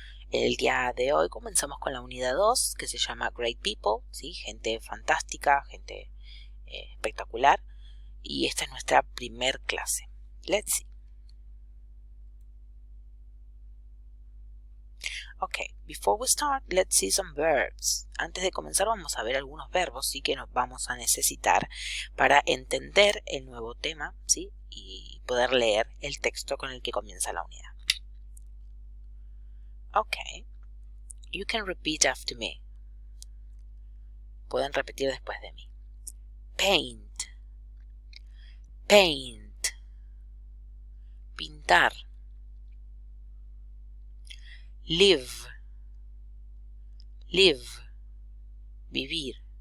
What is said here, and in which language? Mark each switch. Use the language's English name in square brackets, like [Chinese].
[Spanish] El día de hoy comenzamos con la unidad 2, que se llama Great People, ¿sí? Gente fantástica, gente espectacular. Y esta es nuestra primer clase. [English] Let's see. Okay, before we start, let's see some verbs. [Spanish] Antes de comenzar vamos a ver algunos verbos, sí, que nos vamos a necesitar para entender el nuevo tema, sí, y poder leer el texto con el que comienza la unidad. [English] Okay, you can repeat after me. [Spanish] Pueden repetir después de mí. [English] Paint, paint, pintar. Live, live, vivir.